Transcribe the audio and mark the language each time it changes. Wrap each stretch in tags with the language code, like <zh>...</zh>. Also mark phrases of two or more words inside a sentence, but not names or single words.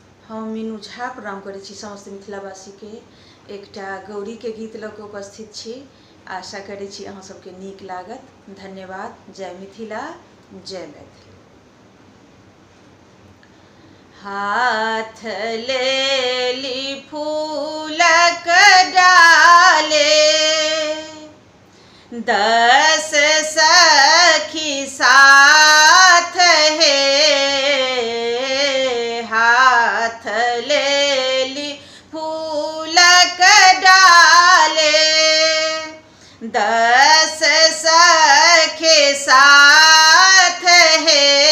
<mai>हम मीनू झा प्रणाम करै छी समस्त मिथिलावासी के एकटा गौरी के गीत लऽ कऽ उपस्थित छी। आशा करै छी अहाँ सबके नीक लागत। धन्यवाद। जय मिथिला, जय मैथिली। हाथ लेली फूलक डाले, 10 सखी साथ हे। हाथ लेली फूलक डाले, 10 सखी साथ हे।</mai>